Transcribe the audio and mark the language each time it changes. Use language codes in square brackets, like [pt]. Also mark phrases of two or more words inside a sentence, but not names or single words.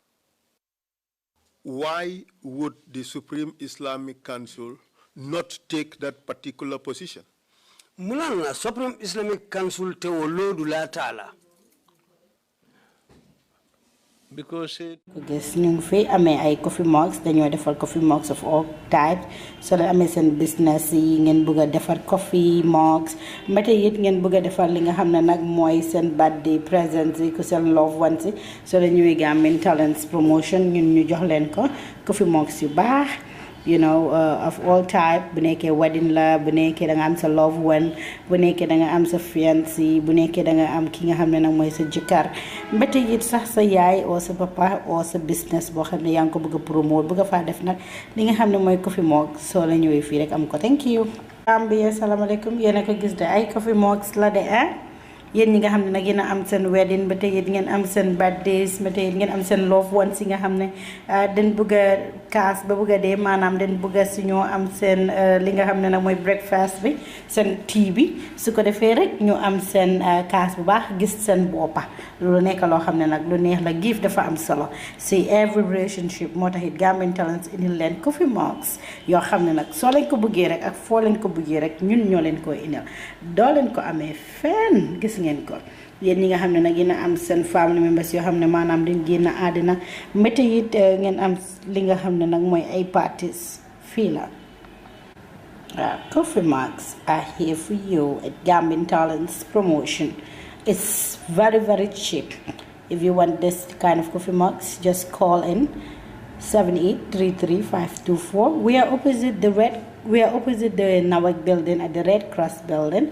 [en] Why would the Supreme Islamic Council not take that particular position? Mulana Supreme Islamic Council te wolodu la taala Because Yes, [wo] ñu ngi fi amee ay [en] coffee mugs [wo] dañoo defar [en] coffee mugs of all types [wo] so la amee seen business yi ngeen bëgg a defar [en] coffee mugs [wo] mbete it ngeen bëgg a defar li nga xam ne nag mooy seen [en] birthday presents [wo] yi ku seen [en] love ones [wo] yi so la ñuy Gambian Talents promotion ñun ñu jox leen ko [en] coffee mugs [wo] yu baax [en] you know of all type [wo] bu nekkee wedding la bu nekkee da nga am sa love one bu nekkee da nga am sa fiancé bu nekkee da nga am ki nga xam ne nag mooy sa jëkkër mbete it sax sa yaay o sa papa o sa business boo xam ne yaa ngi ko bëgg a promote bëgg a faa def nag li nga xam ne mooy [en] coffee mug [wo] soo la ñëwee fii rek am ko [en] thank you [wo] Gambia salaamaaleykum yéen a ko gis de ay [en] coffee mugs [wo] la de yéen ñi nga xam ne nag yéen a am seen wedding ba tey ngeen am seen birthdays ba tey ngeen am seen [en] love ones [wo] yi nga xam ne dañ bëgg a kaas ba bëgg a dee maanaam dañ bëgg a si ñoo am seen li nga xam ne nag mooy breakfast bi seen tea bi su ko defee rek ñu am seen kaas bu baax gis seen boppa loolu nekk loo xam ne nag lu neex la gift dafa am solo si [en] every relationship [wo] moo tax it Gambian Talents indil leen [en] coffee mugs [wo] yoo xam ne nag soo leen ko bëggee rek ak foo leen ko bëggee rek ñun ñoo leen koy indil doo leen ko amee fenn gis ngeen ko yéen ñi nga xam ne nag yéen a am seen [en] family members [wo] yoo xam ne maanaam dañ génn àddina mbete it ngeen am li nga xam ne nag mooy ay parties fii la [en] coffee mugs are here for you at [wo] Gambian Talents promotion. [en] It's very, very cheap. If you want this kind of coffee mugs, just call in 7833-524. We are opposite the Nawak building at the Red Cross building.